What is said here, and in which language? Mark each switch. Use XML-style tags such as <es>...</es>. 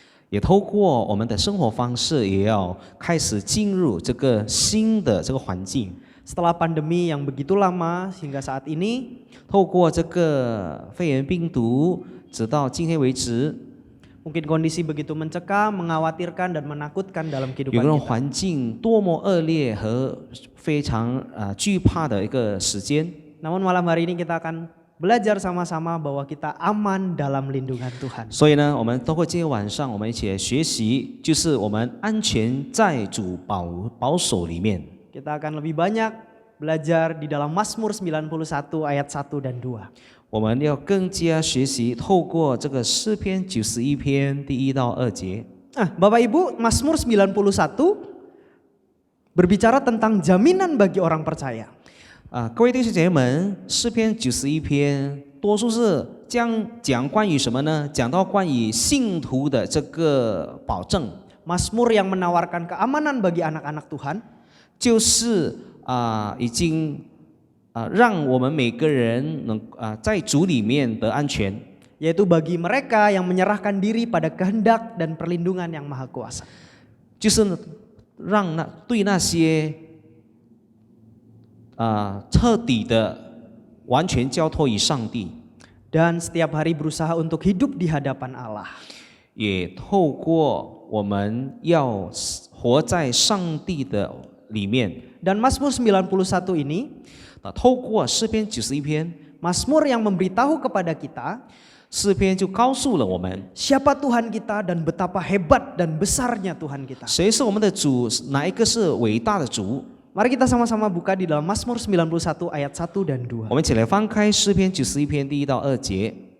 <zh>也透过我们的生活方式，也要开始进入这个新的这个环境。</zh> <id>Setelah pandemi yang begitu lama hingga saat ini,</id> <zh>透过这个肺炎病毒，直到今天为止，</zh> <id>mungkin kondisi begitu mencekam, mengkhawatirkan dan menakutkan dalam</id> <zh>有</zh> <id>kehidupan</id> <zh>个</zh> <id>kita.</id> <zh>环境多么恶劣和非常惧怕的一个时间。</zh> <id>Namun malam hari ini kita akan belajar sama-sama bahwa kita aman dalam lindungan Tuhan.</id> <zh>所以呢，我们透过今天晚上，我们一起来学习，就是我们安全在主保守里面。</zh> <id>Kita akan lebih banyak belajar di dalam Mazmur 91 ayat 1 dan 2.</id> <zh>我们要更加学习，透过这个诗篇91篇第1到2节。</zh> <id>Bapak Ibu, Mazmur 91 berbicara tentang jaminan bagi orang percaya.</id> <zh>各位弟兄姐妹们，诗篇91篇多数是讲关于什么呢？讲到关于信徒的这个保证。</zh> <id>Mazmur yang menawarkan keamanan bagi anak-anak Tuhan.</id> <zh>就是已经让我们每个人能在主里面得安全，</zh> <id>Yaitu bagi mereka yang menyerahkan diri pada kehendak dan perlindungan yang maha kuasa.</id> <zh>就是让对那些彻底的完全交托于上帝，</zh> <id>Dan setiap hari berusaha untuk hidup di hadapan Allah.</id> <zh>也透过我们要活在上帝的里面。</zh> <id>Dan Mazmur 91 ini</id> <zh>透过诗篇91篇</zh> <id>Mazmur yang memberitahu kepada kita</id> <zh>诗篇就告诉了我们</zh> <id>siapa Tuhan kita dan betapa hebat dan besarnya Tuhan kita.</id> <zh>谁是我们的主，哪一个是伟大的主。</zh> <id>Mari kita sama-sama buka di dalam Mazmur 91 ayat 1 dan 2.</id> <zh>我们一起来翻开诗篇91篇第1到2节。</zh>